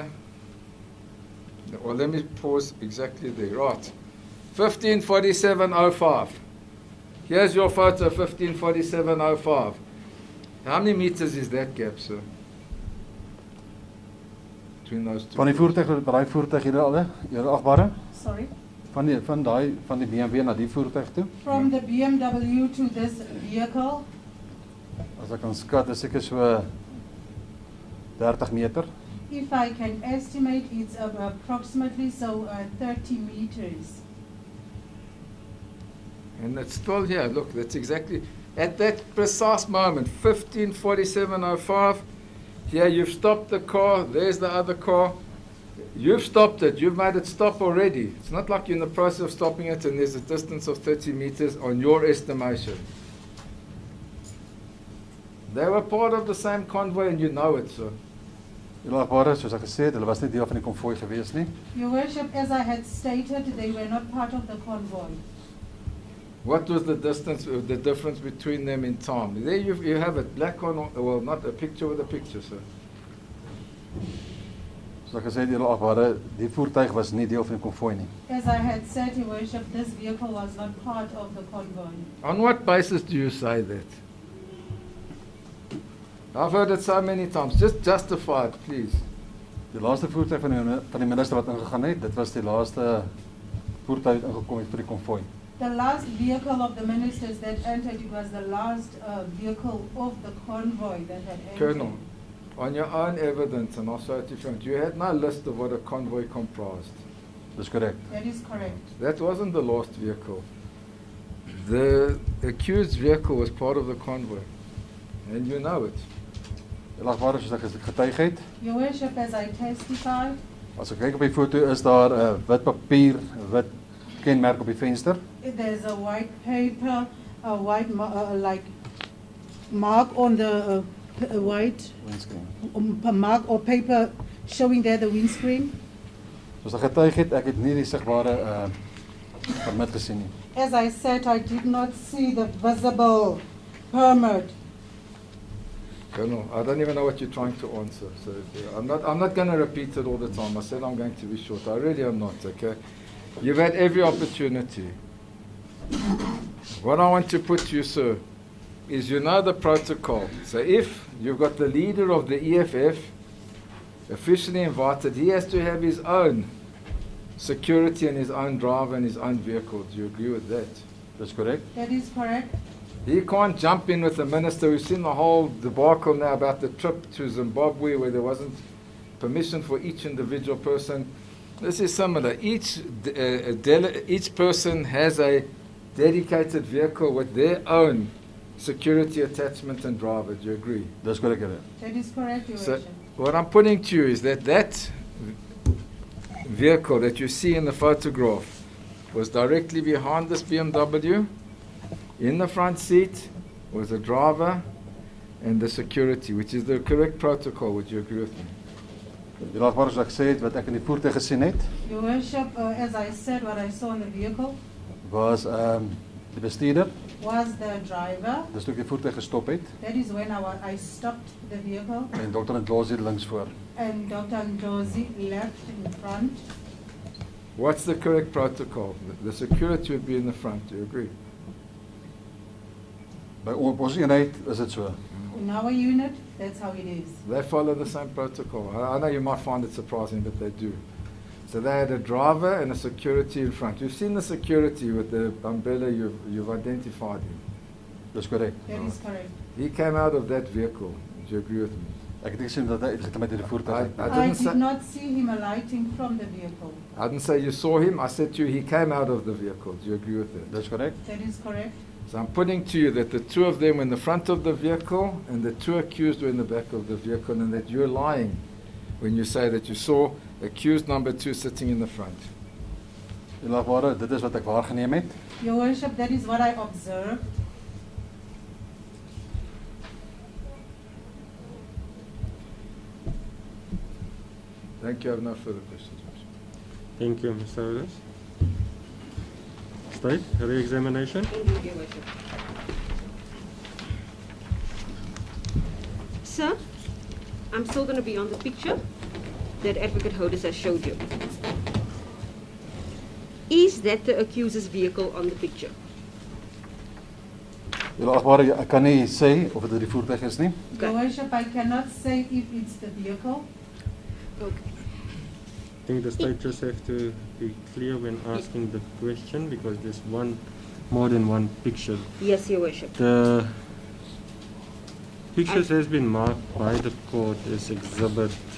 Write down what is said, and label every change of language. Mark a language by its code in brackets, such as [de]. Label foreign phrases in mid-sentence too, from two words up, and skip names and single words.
[en] Well, let me pause exactly there. Right. 15:47:05. Here's your photo, 15:47:05. How many meters is that gap, sir? Between those two. [af] Van die voertuig tot daai voertuig hier al, julle agbare? [en] Sorry. [af] Van die BMW na die voertuig toe. [en] From the BMW to this vehicle, [af] As ek kan skat, is seker so 30 meter. [en] if I can estimate, it's approximately 30 meters. And it's still here. Look, that's exactly at that precise moment, 15:47:05. Here, you've stopped the car. There's the other car. You've stopped it. You've made it stop already. It's not like you're in the process of stopping it and there's a distance of 30 meters on your estimation. They were part of the same convoy and you know it, sir. [af] Julle Agbare, soos ek gesê het, hulle was nie deel van die konvooi gewees nie. [en] Your Worship, as I had stated, they were not part of the convoy. What was the difference between them in time? There you have it, black on, well, not a picture with a picture, sir. [af] Soos ek gesê het, Julle Agbare, die voertuig was nie deel van die konvooi nie. [en] As I had said, Your Worship, this vehicle was not part of the convoy. On what basis do you say that? I've heard it so many times. Just justify it, please. [af] Die laaste voertuig van die minister wat ingegaan het, dit was die laaste voertuig ingekom het vir die konvooi. [en] The last vehicle of the ministers that entered, it was the last vehicle of the convoy that had entered. Colonel, on your own evidence, and also at your you had no list of what a convoy comprised. [af] Dis korrek. [en] That is correct. That wasn't the last vehicle. The accused vehicle was part of the convoy, and you know it. [af] Julle Agbare, soos ek getuig het, [en] Your Worship, as I testified, [af] as ek kyk op die foto, is daar 'n wit papier, 'n wit kenmerk op die venster. [en] there's a white paper, a white like mark on the white mark or paper showing there the windscreen. [af] Soos ek getuig het, ek het nie die sigbare permit gesien nie. [en] As I said, I did not see the visible permit. Colonel, I don't even know what you're trying to answer. So I'm not going to repeat it all the time. I said I'm going to be short. I really am not, okay? You've had every opportunity. What I want to put to you, sir, is you know the protocol. So if you've got the leader of the EFF officially invited, he has to have his own security and his own driver and his own vehicle. Do you agree with that? [af] Dis korrek. [en] That is correct. He can't jump in with the minister. We've seen the whole debacle now about the trip to Zimbabwe where there wasn't permission for each individual person. This is similar. Each person has a dedicated vehicle with their own security attachment and driver. Do you agree? [af] Dis korrek, Here. [en] That is correct, Your So Worship. what I'm putting to you is that vehicle that you see in the photograph was directly behind this BMW. In the front seat was a driver and the security, which is the correct protocol. Would you agree with me? [af] Julle Agbare, soos ek gesê het, wat ek in die voertuig gesien het, [en] Your Worship, as I said, what I saw in the vehicle [af] was die bestuurder, [en] was the driver. [af] dis toe ek die voertuig gestop het, [en] That is when I stopped the vehicle, [af] en Dr. Ndlozi links voor. [en] and Dr. Ndlozi left in front. What's the correct protocol? The security would be in the front. Do you agree? [af] By ons eenheid is dit so. [en] In our unit, that's how it is. They follow the same protocol. I know you might find it surprising, but they do. So they had a driver and a security in front. You've seen the security with the umbrella, you've identified him. [af] Dis korrek. [en] That is correct. He came out of that vehicle. Do you agree with me? [af] Ek het nie gesien dat hy uitgekom het uit die voertuig. [en] I I didn't say, did not see him alighting from the vehicle. I didn't say you saw him. I said to you, he came out of the vehicle. Do you agree with that? [af] Dis korrek. [en] That is correct. So I'm putting to you that the two of them were in the front of the vehicle and the two accused were in the back of the vehicle, and that you're lying when you say that you saw accused number 2 sitting in the front. [af] Julle Agbare, dit is wat ek waargeneem het. [en] Your Worship, that is what I observed. Thank you. I have no further questions. Thank you, Mr. Julius. State, re-examination. Indeed, Your Worship. Sir, I'm still going to be on the picture that Advocate Hodes has showed you. Is that the accuser's vehicle on the picture? [af] Julle Agbare, ek kan nie sê of dit die voertuig is nie. [en] Your Worship, I cannot say if it's the vehicle. Okay. I think the state just have to be clear when asking the question because there's more than one picture. Yes, Your Worship. The pictures has been marked by the court as exhibit